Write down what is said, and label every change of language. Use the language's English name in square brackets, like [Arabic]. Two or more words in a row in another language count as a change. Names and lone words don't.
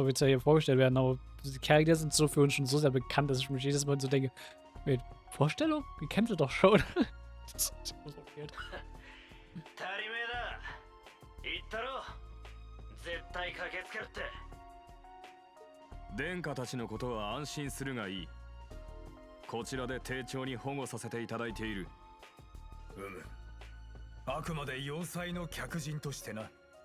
[German] offiziell hier vorgestellt werden, aber die Charaktere sind so für uns schon so sehr bekannt, dass ich mich jedes Mal so denke, wait, Vorstellung? Die kennt ihr doch schon. Das ist so weird. [Japanese] 殿下たちのことは安心するがいい。こちらで丁重に保護させていただいている。あくまで要塞の客人としてな。